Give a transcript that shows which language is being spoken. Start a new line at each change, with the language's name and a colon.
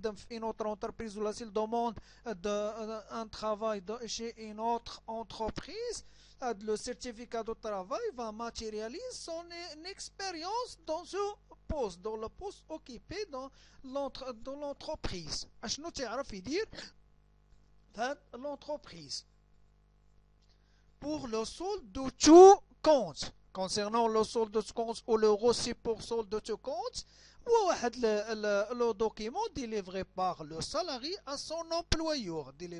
French: Une autre entreprise ou s'il demande un travail chez une autre entreprise, le certificat de travail va matérialiser son expérience dans le poste occupé dans l'entreprise.
Arabic: شنو تعرف يدير l'entreprise.
French: Pour le solde de tout compte, concernant le solde de compte ou le reçu pour solde de tout compte, le document délivré par le salarié à son employeur,